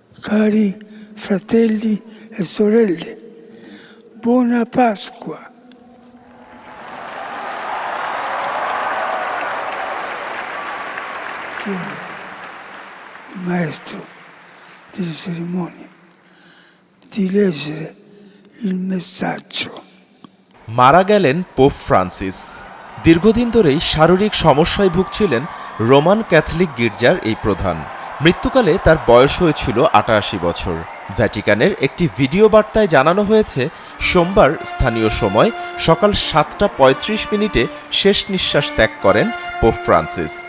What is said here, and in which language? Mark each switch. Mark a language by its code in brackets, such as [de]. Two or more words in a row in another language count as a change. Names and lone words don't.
[it] Cari fratelli e sorelle, buona Pasqua. Il maestro delle cerimonie di leggere il messaggio. [bn] মারা গেলেন পোপ ফ্রান্সিস। দীর্ঘদিন ধরেই শারীরিক সমস্যায় ভুগছিলেন রোমান ক্যাথলিক গির্জার এই প্রধান। মৃত্যুকালে তার বয়স হয়েছিল ৮৮ বছর। ভ্যাটিকানের একটি ভিডিও বার্তায় জানানো হয়েছে, সোমবার স্থানীয় সময় সকাল ৭টা৩৫ শেষ নিঃশ্বাস ত্যাগ করেন পোপ ফ্রান্সিস।